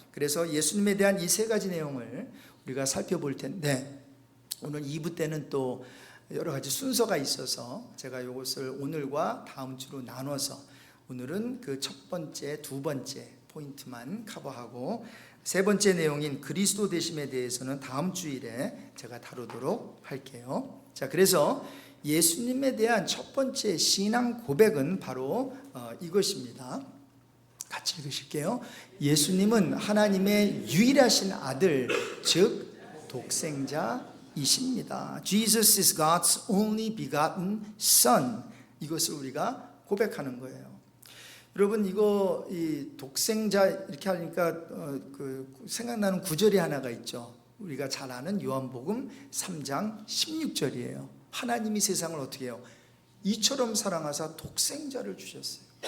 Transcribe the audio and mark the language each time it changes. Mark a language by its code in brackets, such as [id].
[ko] 그래서 예수님에 대한 이 세 가지 내용을 우리가 살펴볼 텐데, 오늘 2부 때는 또 여러 가지 순서가 있어서 제가 이것을 오늘과 다음 주로 나눠서 오늘은 그 첫 번째, 두 번째 포인트만 커버하고, 세 번째 내용인 그리스도 되심에 대해서는 다음 주일에 제가 다루도록 할게요. 자, 그래서 예수님에 대한 첫 번째 신앙 고백은 바로 이것입니다. 같이 읽으실게요. 예수님은 하나님의 유일하신 아들, 즉 독생자이십니다. [en] Jesus is God's only begotten Son. [ko] 이것을 우리가 고백하는 거예요. 여러분, 이거 이 독생자 이렇게 하니까 생각나는 구절이 하나가 있죠. 우리가 잘 아는 요한복음 3장 16절이에요. 하나님이 세상을 어떻게 해요? 이처럼 사랑하사 독생자를 주셨어요.